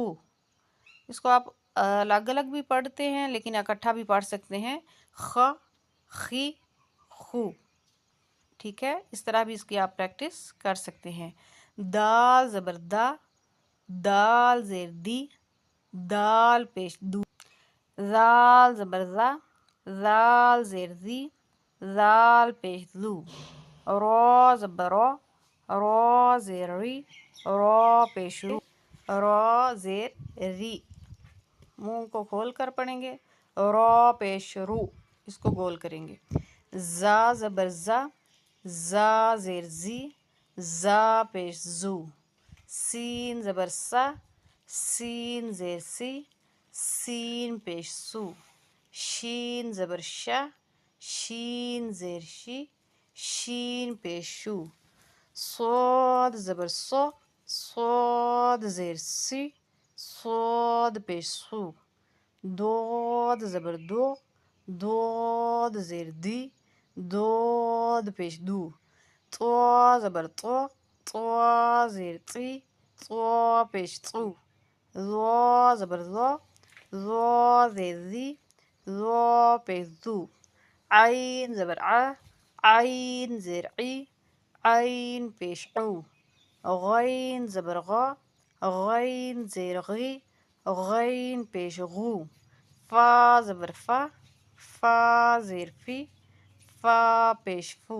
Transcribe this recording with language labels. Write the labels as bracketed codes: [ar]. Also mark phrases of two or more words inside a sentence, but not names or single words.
[ur] اس کو آپ الگ الگ بھی پڑھتے ہیں لیکن اکٹھا بھی پڑھ سکتے ہیں، خ، خی، خو، ٹھیک ہے؟ اس طرح بھی اس کی آپ پریکٹس کر سکتے ہیں۔ دال زبر دا، دال زیر دی، دال پیش دو، زال زبر زا، زال زیر زی، زال پیش زو، را زبر را، را زیر ری، را پیش رو، را زیر ری، منہ کو کھول کر پڑھیں گے، را پیش رو، اس کو گول کریں گے۔ زا زبر زا، زا زیر زی، زا پیش زو، سین زبر سا، سین زیر سی، سین پیش سو، شین زبر شا، شین زیر شی، شین پیش شو، صاد زبر صا، صاد زیر سی، صاد پیش سو، داد زبر دو، داد زیر دی، داد پیش دو، طا زبر طا، طا زیر تی، طا پیش طو، ظا زبر ظا، ظا زیر زی، ظا پیش زو، عین زبر ع، عین زیر عی، عین پیش عو، غین زبر غا، غین زیر غی، غین پیش غو، فا زبر فا، فا زیر فی، فا پیش فو.